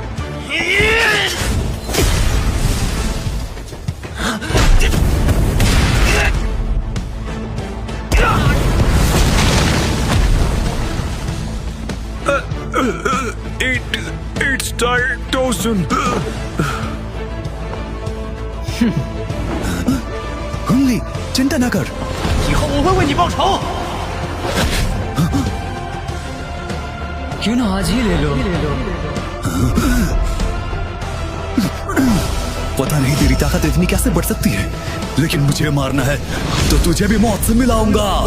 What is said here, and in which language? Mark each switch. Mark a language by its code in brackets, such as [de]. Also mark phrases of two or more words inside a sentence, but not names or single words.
[en] It's time, Dawson. [hi] कुंगली, चिंता ना कर। [zh] 以后我会为你报仇。 [hi] क्यों ना आज ही ले लो। पता नहीं तेरी ताकत इतनी कैसे बढ़ सकती है, लेकिन मुझे मारना है तो तुझे भी मौत से मिलाऊंगा।